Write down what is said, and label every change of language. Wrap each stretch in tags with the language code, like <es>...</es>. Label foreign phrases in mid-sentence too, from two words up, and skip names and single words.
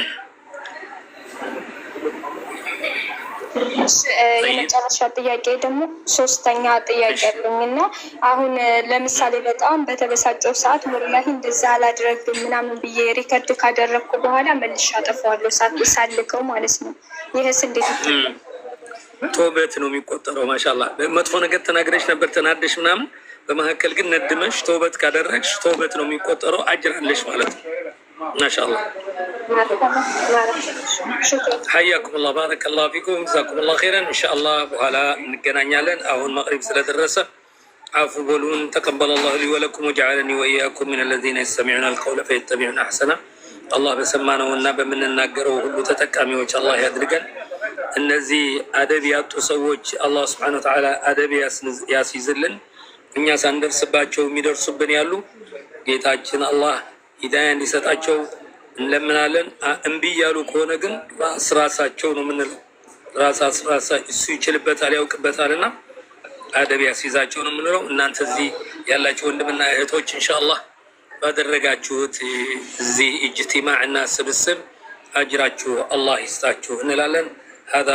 <am>የመጨረሻ ጥያቄ ደግሞ ሶስተኛ ጥያቄ አለኝና አሁን ለምሳሌ በጣም በተበሳጨው ሰዓት ወላሂ እንደዛ አላደረግም ምናምን ብዬ ሪከርድ ካደረግኩ በኋላ መልሼ አጠፋዋለሁ ሳልከው ማለት ነው። ይሄስ እንዴት ይታያል? ተውበት ነው የሚቆጠረው። ማሻአላህ መጥፎ ነገር ተናግረሽ ነበር ተናደሽ ምናምን፣ በመካከል ግን ነድመሽ ተውበት ካደረግሽ ተውበት ነው የሚቆጠረው፣ አጅር አለሽ ማለት ነው። ማሻአላህ</am> <ar>حياكم الله بارك الله فيكم جزاكم الله خيرا ان شاء الله</ar> <am>በኋላ እንገናኛለን። አሁን መግሪብ ስለደረሰ አፉ በሉን። ተቀበለ</am> <ar>الله لي ولكم وجعلني واياكم من الذين يستمعون القول فيتبعون احسنه።</ar> <am>አላህ በሰማነውና በምንናገረው ሁሉ ተጠቃሚዎች አላህ ያድርገን። እነዚህ አደብ ያጡ ሰዎች አላህ</am> <ar>سبحانه وتعالى</ar> <am>አደብ ያስይዝልን። እኛ ሳንደርስባቸው የሚደርሱብን ያሉ ጌታችን አላህ ሂዳያ እንዲሰጣቸው እንለምናለን። እምቢ ያሉ ከሆነ ግን ራሳቸው ነው የምንለው። ራሳቸው እሱ ይችልበታል ያውቅበታልና አደብ ያስይዛቸው ነው የምንለው። እናንተ እዚህ ያላችሁ ወንድምና እህቶች ኢንሻአላህ ባደረጋችሁት እዚህ ኢጅቲማዕና ስብስብ አጅራችሁ አላህ ይስጣችሁ እንላለን።</am>